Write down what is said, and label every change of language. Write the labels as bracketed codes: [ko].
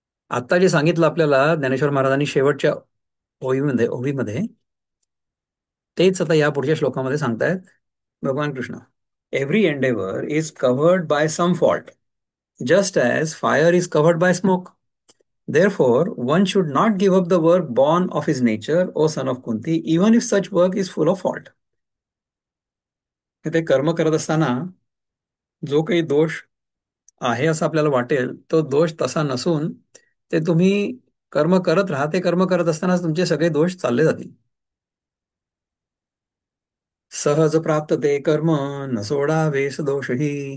[mr] आता जे सांगितलं आपल्याला ज्ञानेश्वर महाराजांनी शेवटच्या ओवीमध्ये तेच आता या पुढच्या श्लोकामध्ये सांगतायत भगवान Krishna. [en] Every endeavour is covered by some fault just as fire is covered by smoke. Therefore, one should not give up the work born of his nature, O son of Kunti, even if such work is full of fault. [mr] ते कर्म करत असताना जो काही दोष आहे असं आपल्याला वाटेल, तो दोष तसा नसून ते तुम्ही कर्म करत राहा. ते कर्म करत असताना तुमचे सगळे दोष चालले जातील. सहज प्राप्त ते कर्म न सोडावेस दोषही.